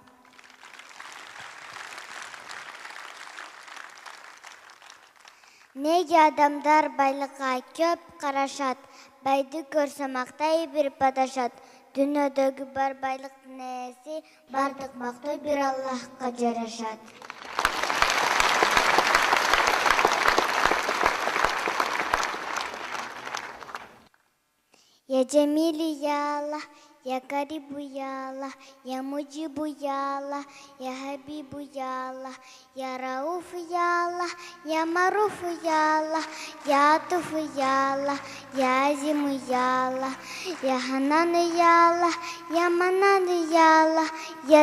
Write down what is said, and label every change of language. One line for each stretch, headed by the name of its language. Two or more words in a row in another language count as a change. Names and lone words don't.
Kyrgyz: Неге адамдар байлыкка көп карашат, байды көрсө мактай бир падашат. Дүйнөдөгү бар байлыктын ээси, бардык мактоо бир Аллахка жарашат.
Arabic: يا جميل يا الله، يا قريب يا الله، يا مجيب يا الله، يا حبيب يا الله، يا رؤوف يا الله، يا معروف يا الله، يا عطوف يا الله، يا عظيم يا الله، يا حنان يا الله، يا منان يا الله، يا